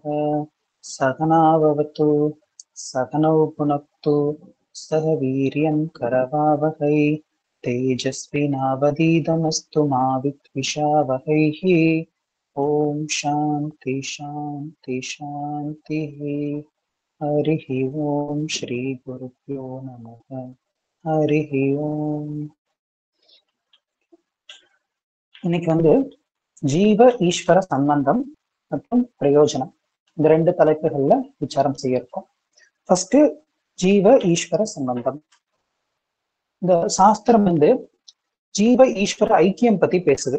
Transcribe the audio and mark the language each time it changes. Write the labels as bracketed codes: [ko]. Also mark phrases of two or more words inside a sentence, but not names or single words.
[sa] सहना भवतु सहनौ भुनक्तु सह वीर्यं करवावहै तेजस्विनावधीतमस्तु मा विद्विषावहैः। ओम शांति शांति शांति। हरिः ओम श्री गुरुभ्यो नमः। हरिः ओम। [ta] இன்னைக்கு வந்து ஜீவ ஈஸ்வர சம்பந்தம் மற்றும் பிரயோஜனம் இந்த ரெண்டு தலைப்புகள்ல விசாரம் செய்ய இருக்கோம். ஃபர்ஸ்ட் ஜீவ ஈஸ்வர சம்பந்தம். இந்த சாஸ்திரம் வந்து ஜீவ ஈஸ்வர ஐக்கியம் பத்தி பேசுது.